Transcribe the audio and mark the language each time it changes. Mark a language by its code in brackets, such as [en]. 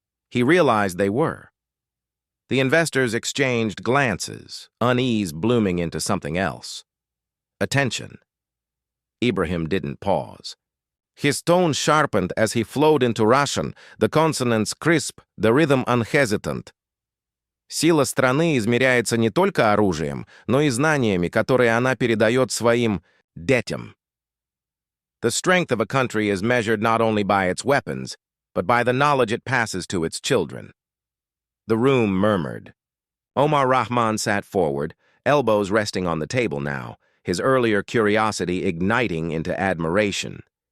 [en] He realized they were. The investors exchanged glances, unease blooming into something else. Attention. Ibrahim didn't pause. His tone sharpened as he flowed into Russian, the consonants crisp, the rhythm unhesitant. [ru] Сила страны измеряется не только оружием, но и знаниями, которые она передает своим детям. [en] The strength of a country is measured not only by its weapons, but by the knowledge it passes to its children. The room murmured. Omar Rahman sat forward, elbows resting on the table now, his earlier curiosity igniting into admiration.